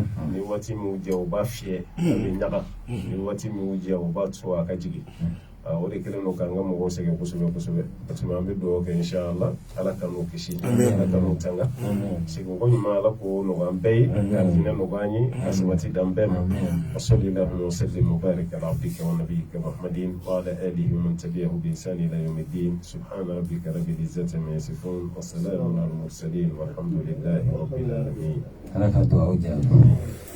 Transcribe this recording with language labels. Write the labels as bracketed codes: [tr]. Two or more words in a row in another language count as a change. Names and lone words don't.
[bm] ni waati min jɛ u b'a fiyɛ a bɛ ɲaga ni waati min jɛ u b'a to a ka jigin o de kelen don k'an ka mɔgɔw sɛgɛn kosɛbɛ kosɛbɛ an bɛ dugawu kɛ inshallah ala ka n'u kisi ala ka n'u tanga seginko ɲuman ala k'o nɔgɔya an bɛɛ ye ka hinɛ nɔgɔya an ye ka sabati d'an bɛɛ ma [ar] وصلى الله وسلم وبارك على عبدك ونبيك محمد وعلى آله ومن تبعه بإحسان إلى يوم الدين سبحان ربك رب العزة عما يصفون وسلام على المرسلين والحمد لله رب العالمين [bm] ala ka dugawu jaabi